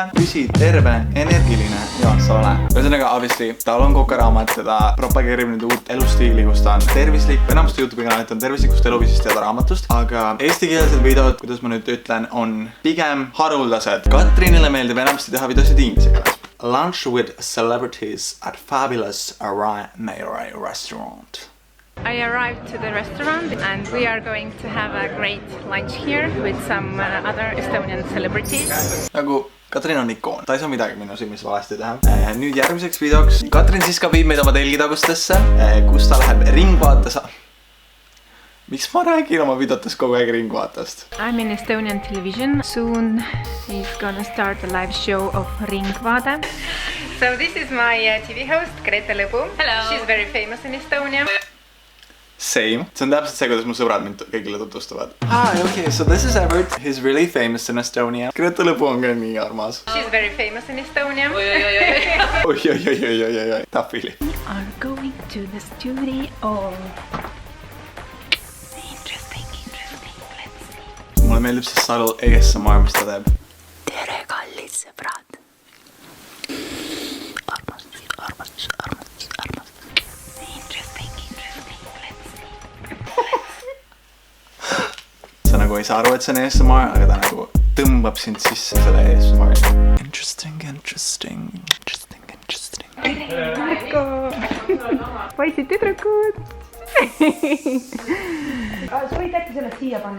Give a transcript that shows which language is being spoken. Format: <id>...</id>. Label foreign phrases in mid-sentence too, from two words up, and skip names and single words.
<et>Püsi terve, energiline ja sale. Ühesõnaga, obviously, tal on kokaraamat ja ta propageerib nüüd uut elustiili, kus ta on tervislik. Enamasti YouTube'i kanalit on tervislikust eluviisist ja raamatust. Aga eestikeelsed videod, kuidas ma nüüd ütlen, on pigem haruldased. Katrinile meeldib enamasti teha videosid inglise keeles.</et> <en>Lunch with celebrities at fabulous Mayray restaurant. I arrived to the restaurant and we are going to have a great lunch here with some other Estonian celebrities.</en> <et>Nagu Katrin on ikoon, ta ei saa midagi minu silmis valesti teha. Nüüd järgmiseks videoks Katrin Siska viib meid oma telgitagustesse, kus ta läheb Ringvaate Miks ma räägin oma videotes kogu aeg Ringvaatest?</et> <en>I'm in Estonian television. Soon is gonna start a live show of Ringvaade. So this is my TV host, Grete Lõbu. Hello. She's very famous in Estonia. Same.</en> <et>See on täpselt see, kuidas mu sõbrad mind kõigile tutvustavad.</et> <en>Hi, okay, so this is Evert. He's really famous in Estonia.</en> <et>Grete Lõbu on ka nii armas.</et> <en>She's very famous in Estonia.</en> <et>Oi. Tapili.</et> <en>We are going to the studio. Interesting. Let's see.</en> <et>Mulle meeldib siis Salul ASMR, mis ta teeb. Tere, kallid sõbrad. Armastus.</et> <en>Interesting. Let's see.</en> <et>Sa nagu ei saa aru, et see on ASMR, aga ta nagu tõmbab sind sisse selle ASMR.</et> <en>Interesting.</en> <et>Poisid, tüdrukud. Sa võid äkki selle siia panna?</et>